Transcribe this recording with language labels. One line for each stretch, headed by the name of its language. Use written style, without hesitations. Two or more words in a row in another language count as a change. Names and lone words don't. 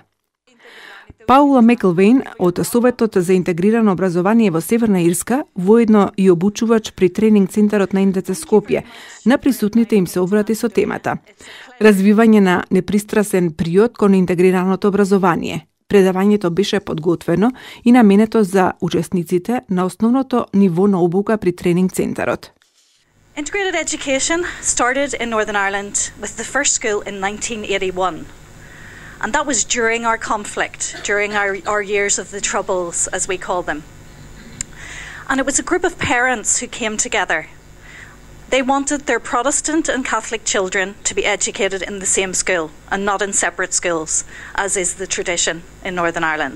Macedonian: Паула Меклвейн од Советот за интегрирано образование во Северна Ирска, воедно и обучувач при тренинг центарот на НДЦ Скопје, на присутните им се обрати со темата развивање на непристрасен приод кон интегрираното образование. Предавањето беше подготвено и наменето за учесниците на основното ниво на обука при тренинг центарот.
English: Integrated education started in Northern Ireland with the first school in 1981. And that was during our conflict, during our years of the Troubles, as we call them. And it was a group of parents who came together. They wanted their Protestant and Catholic children to be educated in the same school and not in separate schools, as is the tradition in Northern Ireland.